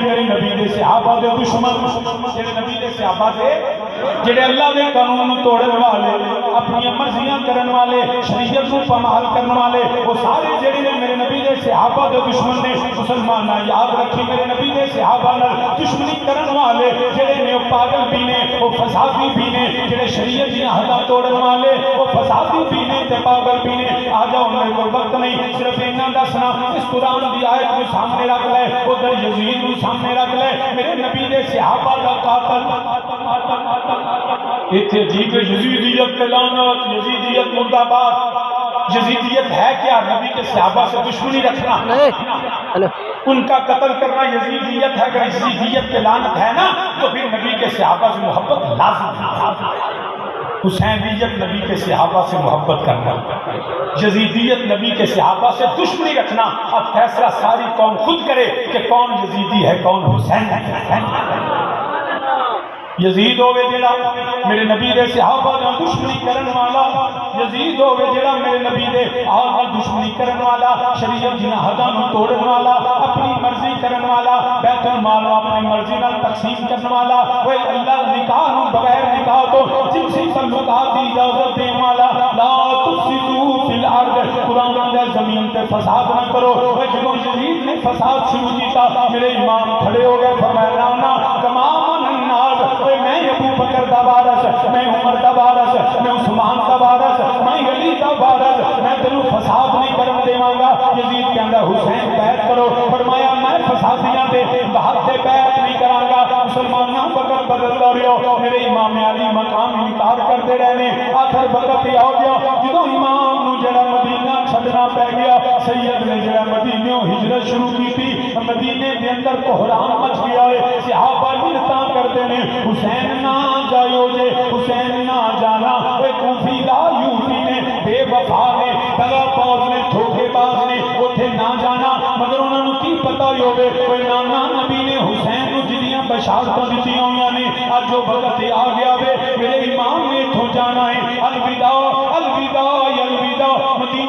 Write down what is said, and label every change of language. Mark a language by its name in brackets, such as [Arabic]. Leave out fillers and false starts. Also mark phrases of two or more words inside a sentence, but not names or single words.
[Punjabi] میری نبی دے صحابہ دے دشمن جڑے نبی دے صحابہ دے جڑے اللہ دے قانون توڑن والے اپنی مرضیاں کرن والے شریعت کو پامال کرن والے وہ سارے جڑے نے میرے نبی دے صحابہ دے دشمن نے مسلمان یاد رکھی میرے نبی دے صحابہ نال دشمنی کرن والے جڑے نے پاگل بھی نے وہ فسادی بھی نے جڑے شریعت دی حداں توڑن والے وہ فسادی بھی نے تے پاگل بھی نے آ جاؤ میرے کو وقت نہیں صرف انہاں دسنا اس قرآن دی آیت کو سامنے رکھ لے ادھر یزید کو سامنے رکھ لے میرے نبی دے صحابہ دا قاتل اتھے عجیب یزیدیت پہ لعنت یزیدیت مردہ آباد [Urdu] یزیدیت ہے کیا [Punjabi] نبی [Urdu] کے صحابہ سے دشمنی رکھنا ان کا قتل کرنا یزیدیت ہے اگر یزیدیت پہ لعنت ہے نا تو پھر نبی کے صحابہ سے محبت لازم ہے حسینیت نبی کے صحابہ سے محبت کرنا یزیدیت نبی کے صحابہ سے دشمنی رکھنا اب فیصلہ ساری قوم خود کرے کہ کون یزیدی ہے کون حسین ہے [Punjabi] یزید ہوئے جڑا میرے نبی دے صحابہ نال دشمنی کرن والا یزید ہوئے جڑا میرے نبی دے آل نال دشمنی کرن والا شریعت دیاں حداں نوں توڑن والا اپنی مرضی کرن والا بیت المال اپنی مرضی نال تقسیم کرن والا اوے اللہ نکاح نوں بغیر نکاح تو جنسی تعلقات دی اجازت دین والا لا [Arabic] تفسدوا فی الارض [Punjabi] قرآن دے زمین تے فساد نہ کرو اوے جدوں یزید نے فساد شروع کیتا میرے امام کھڑے ہو گئے فرمایا نا [Arabic] تمام الناس [Punjabi] میں ابو بکر دا وارث میں عمر دا وارث میں عثمان دا وارث میں علی دا وارث میں تینوں فساد نہیں کرن دیواں گا یزید کہندا حسین بیعت کرو فرمایا میں فسادیاں دے بہت سے بیعت نہیں کراں گا مسلماناں وقت بدلدا رہو میرے امام علی مقام [Urdu] انکار کرتے رہنے آخر وقت یہ آ گیا [Punjabi] جدوں امام نو جڑا مدینہ چھڈنا پے گیا سید نے جڑا مدینہ ہجرت شروع کی تھی مدینے دے اندر کوہرام مچ گیا ہے صحابہ منتاں کردے نے حسین نہ جائیو جے حسین نہ جانا اے کوفی دا یوفی نے بے وفا نے دغا باز نے دھوکے باز نے اوتھے نہ جانا مگر انہاں نوں کی پتہ ہوے کوئی نانا نبی نے حسین نوں جڑیاں بشارتاں دتیاں ہویاں نے اج جو وقت آ گیا وے میرے امام نے ایتھوں جانا ہے الوداع الوداع الوداع